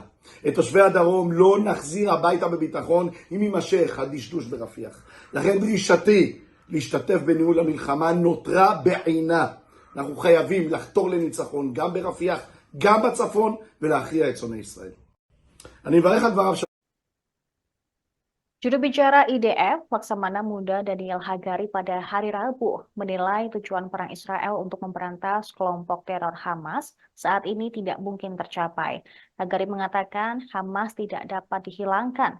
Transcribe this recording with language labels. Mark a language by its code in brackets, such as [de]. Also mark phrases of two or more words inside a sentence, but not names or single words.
[he] את תושבי הדרום לא נחזיר הביתה בביטחון אם יימשך הדשדוש ברפיח. לכן דרישתי להשתתף בניהול המלחמה נותרה בעינה. אנחנו חייבים לחתור לניצחון גם ברפיח, גם בצפון, ולהכריע את שונאי ישראל. אני מברך על דבריו של [id] Juru bicara IDF, Laksamana Muda Daniel Hagari pada hari Rabu menilai tujuan perang Israel untuk memberantas kelompok teror Hamas saat ini tidak mungkin tercapai. Hagari mengatakan Hamas tidak dapat dihilangkan.